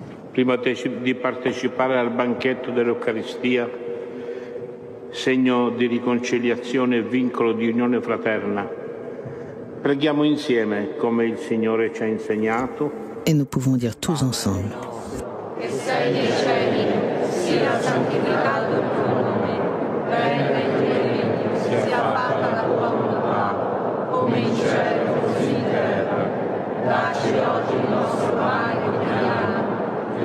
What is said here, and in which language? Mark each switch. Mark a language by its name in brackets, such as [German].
[Italian] Prima di partecipare al banchetto dell'Eucaristia, segno di riconciliazione e vincolo di unione fraterna, preghiamo insieme come il Signore ci ha insegnato. [French] Et nous pouvons dire tous ensemble. [Italian] Che sei nei cieli, sia santificato il tuo nome, venga il tuo regno, sia fatta la tua volontà, come in cielo così in terra. Dacci oggi il nostro pane quotidiano.